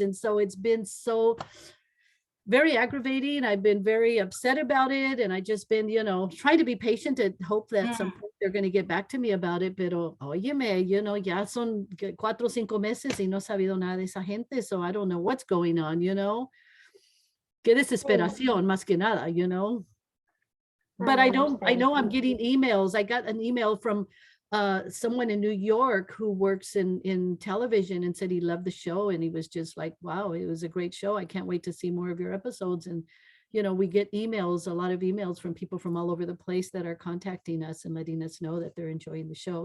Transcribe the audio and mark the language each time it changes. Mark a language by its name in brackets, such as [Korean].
[English] And so it's been so very aggravating. I've been very upset about it. And I just been, you know, trying to be patient and hope that some point they're going to get back to me about it. [Spanish] Pero, óyeme, [English] you know, [Spanish] ya son 4 o 5 meses y no he sabido nada de esa gente. [English] So I don't know what's going on, you know. [Spanish] Qué desesperación, más que nada, [English] you know. But I know I'm getting emails. I got an email from someone in New York who works in television and said he loved the show. And he was just like, wow, it was a great show. I can't wait to see more of your episodes. And, you know, we get emails, a lot of emails from people from all over the place that are contacting us and letting us know that they're enjoying the show.